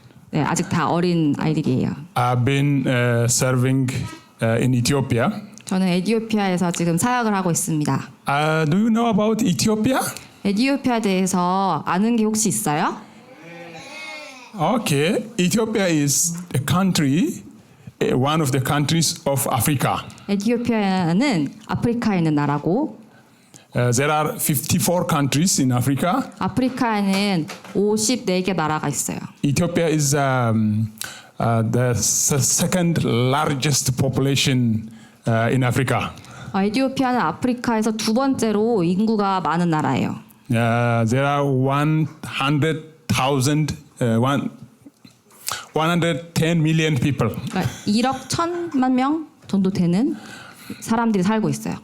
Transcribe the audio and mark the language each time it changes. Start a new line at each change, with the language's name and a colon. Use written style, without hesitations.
Korean: 네, 아직 다 어린 아이들이에요.
English: I've been serving in Ethiopia.
Korean: 저는 에티오피아에서 지금 사역을 하고 있습니다.
English: Do you know about Ethiopia?
Korean: 에티오피아에 대해서 아는 게 혹시 있어요?
English: Okay, Ethiopia is a country, one of the countries of Africa.
Korean: 에티오피아는 아프리카에 있는 나라고
English: There are 54 countries in Africa.
Korean: 아프리카에는 54개 나라가 있어요.
English: Ethiopia is the second largest population in Africa.
Korean: 에티오피아는 아프리카에서 2번째로 인구가 많은 나라예요.
English: There are 110 million people.
Korean: 그러니까 1억 1,000만 명 정도 되는 사람들이 살고 있어요.